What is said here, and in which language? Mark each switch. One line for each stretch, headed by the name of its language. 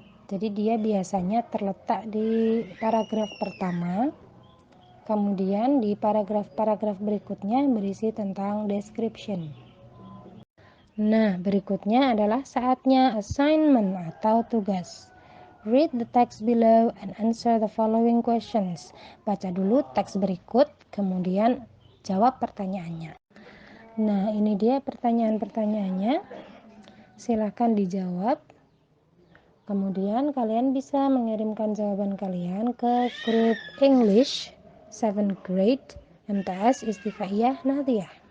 Indonesian: Jadi dia biasanya terletak di paragraf pertama. Kemudian di paragraf-paragraf berikutnya berisi tentang description. Nah, berikutnya adalah saatnya assignment atau tugas.
English: Read the text below and answer the following questions.
Indonesian: Baca dulu teks berikut, kemudian jawab pertanyaannya. Nah, ini dia pertanyaan-pertanyaannya. Silahkan dijawab. Kemudian kalian bisa mengirimkan jawaban kalian ke grup English 7th grade MTS Istifaiyah Nahdiyah.